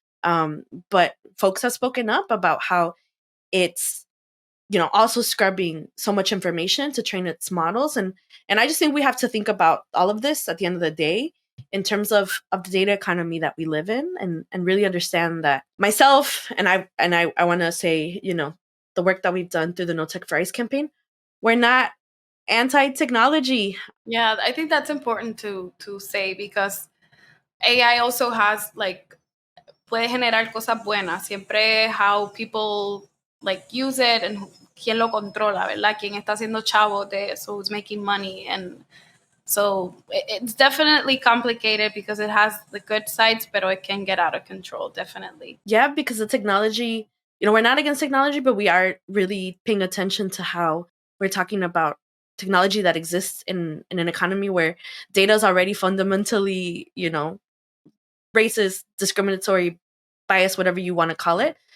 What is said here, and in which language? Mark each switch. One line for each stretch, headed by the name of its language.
English: But folks have spoken up about how it's also scrubbing so much information to train its models, and I just think we have to think about all of this at the end of the day in terms of the data economy that we live in, and really understand that myself and I want to say, the work that we've done through the No Tech for ICE campaign, we're not anti-technology. Yeah, I think that's important to say, because AI also has like
Spanish: puede generar cosas buenas. Siempre
English: how people like use it and
Spanish: quién lo controla, ¿verdad? Quién está haciendo chavo de eso,
English: who's making money. And so it's definitely complicated because it has the good sides, but it can get out of control, definitely. Yeah, because the technology we're not against technology, but we are really paying attention to how we're talking about technology that exists in an economy where data is already fundamentally, racist, discriminatory, bias, whatever you want to call it.